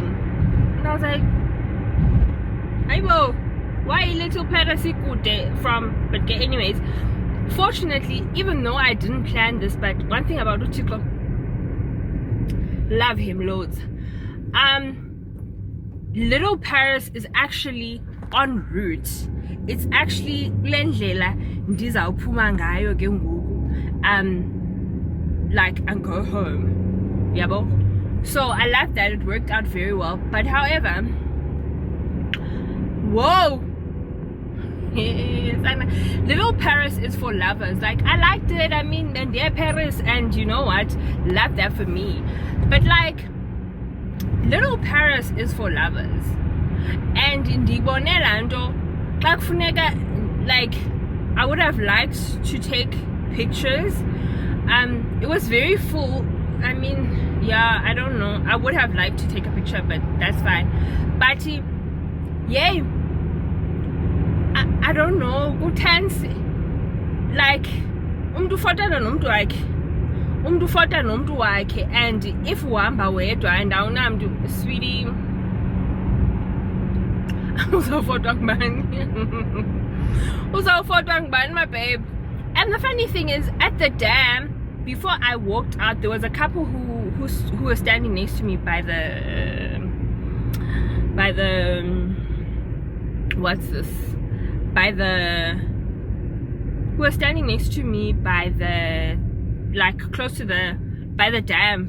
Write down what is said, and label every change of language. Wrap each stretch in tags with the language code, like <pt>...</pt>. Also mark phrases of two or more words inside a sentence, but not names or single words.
<en>And I was like, Aibo, why Little Paris from? But anyways, fortunately, even though I didn't plan this, but one thing about Uchiko, love him loads. Little Paris is actually en route. It's actually</en> <xh>lendlela ndizawuphuma ngayo ke ngoku,</xh> <en>like, and go home. Yabo. So I love that. It worked out very well. But however, whoa. Little Paris is for lovers. Like, I liked it. I mean, and they're Paris, and you know what? Love that for me. But like, Little Paris is for lovers.</en> <xh>And ndibone lanto xa kufuneka,</xh> <en>like, I would have liked to take pictures. It was very full. I mean, yeah, I don't know. I would have liked to take a picture, but that's fine. But yeah, I don't know.</en> <xh>Kutansi, like, umntu fota nomntu wakhe,</xh> <en>and if</en> <xh>uhamba wedwa and awunamntu, sweetie, uzawufotwa ngubani,</xh> <en>my babe. And the funny thing is, at the dam, before I walked out, there was a couple who were standing next to me by the what's this? Who were standing next to me by the, like, close to by the dam.</en>